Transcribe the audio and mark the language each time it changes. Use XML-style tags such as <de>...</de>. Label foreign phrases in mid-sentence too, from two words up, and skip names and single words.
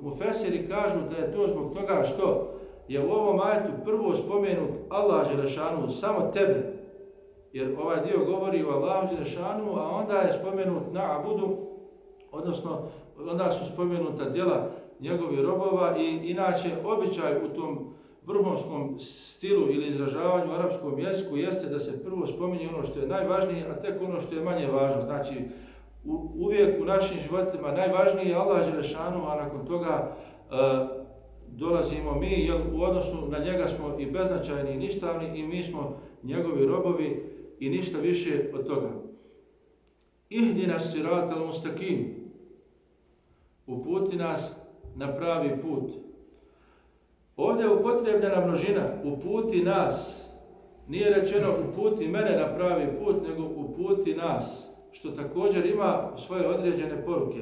<bs>Mufesiri kažu da je to zbog toga što je u ovom ajetu prvo spomenut Allah dželešanu, samo tebe, jer ovaj dio govori o Allahu dželešanu, a onda je spomenut na'budu, odnosno onda su spomenuta djela njegovih robova i inače običaj u tom vrhunskom stilu ili izražavanju u arapskom jeziku jeste da se prvo spominje ono što je najvažnije, a tek ono što je manje važno. Znači, uvijek u našim životima najvažniji je Allah dželešanu, a nakon toga dolazimo mi, jer u odnosu na njega smo i beznačajni i ništavni i mi smo njegovi robovi i ništa više od toga.</bs> <ar>اهدنا الصراط المستقيم,</ar> <bs>uputi nas na pravi put. Ovdje je upotrijebljena množina, uputi nas. Nije rečeno uputi mene na pravi put, nego uputi nas, što također ima svoje određene poruke.</bs>